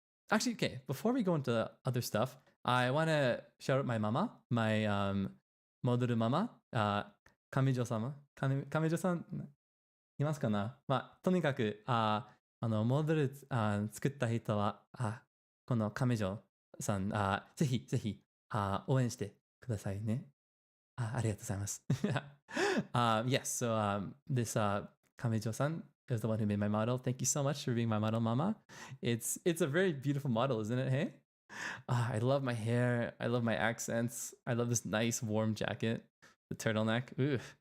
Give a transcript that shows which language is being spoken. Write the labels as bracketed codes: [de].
[en] Actually, okay, before we go into other stuff, I want to shout out my mama, my model mama, Kamijo-sama. [ja] Kamijo-san, いますかな？とにかく、モデル作った人は、この亀女さん、ぜひぜひ応援してくださいね。ありがとうございます。 [en] Yes, so this Kamejo-san is the one who made my model. Thank you so much for being my model, Mama. It's a very beautiful model, isn't it? Hey, I love my hair. I love my accents. I love this nice warm jacket, the turtleneck. Ooh.